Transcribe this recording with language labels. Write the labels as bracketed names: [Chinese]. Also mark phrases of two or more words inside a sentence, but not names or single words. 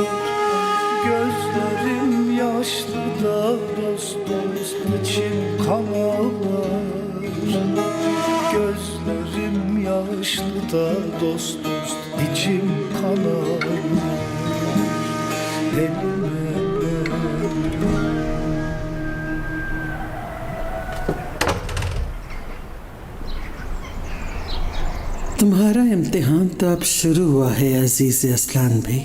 [Turkish] Gözlerim yaşlı da dost dost içim kan ağlar. Gözlerim yaşlı da dost dost içim kan ağlar. Elime [Hindi] तुम्हारा इम्तिहान तो अब शुरू हुआ है अजीज असलान भाई।